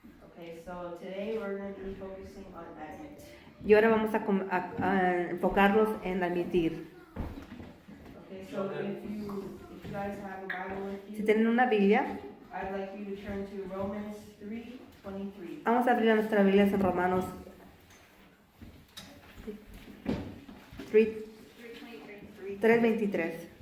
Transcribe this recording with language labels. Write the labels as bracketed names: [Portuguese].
[English] Okay, so today we're going to be focusing on admit. [Spanish] Y ahora vamos a enfocarnos en admitir. [English] Okay, so if you guys have a Bible with you, [Spanish] si tienen una Biblia, [English] I'd like you to turn to Romans 3:23. [Spanish] Vamos a abrir nuestra Biblia en Romanos 3:23.